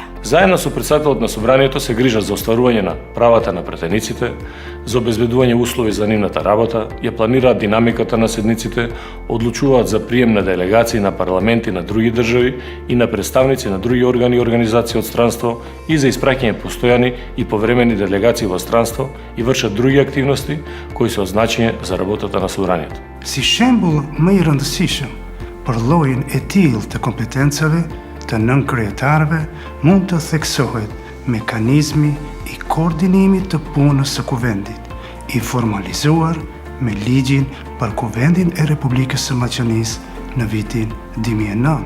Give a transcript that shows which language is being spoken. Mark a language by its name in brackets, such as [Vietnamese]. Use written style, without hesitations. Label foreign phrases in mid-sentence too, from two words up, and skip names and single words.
[Macedonian] Заедно со председателот на собранието се грижат за остварување на правата на пратениците, за обезбедување услови за нивната работа, ја планираат динамиката на седниците, одлучуваат за прием на делегации на парламенти на други држави и на представници на други органи и организации од странство и за испраќање постојани и повремени делегации во странство и вршат други активности кои се од значење за работата на собранието. [Albanian] Si shembull më i rëndësishëm për llojin e tillë të kompetencave të nënkryetarëve mund të theksohet mekanizmi i koordinimit të punës së kuvendit, i formalizuar me ligjin për kuvendin e Republikës së Maqedonisë në vitin 2009.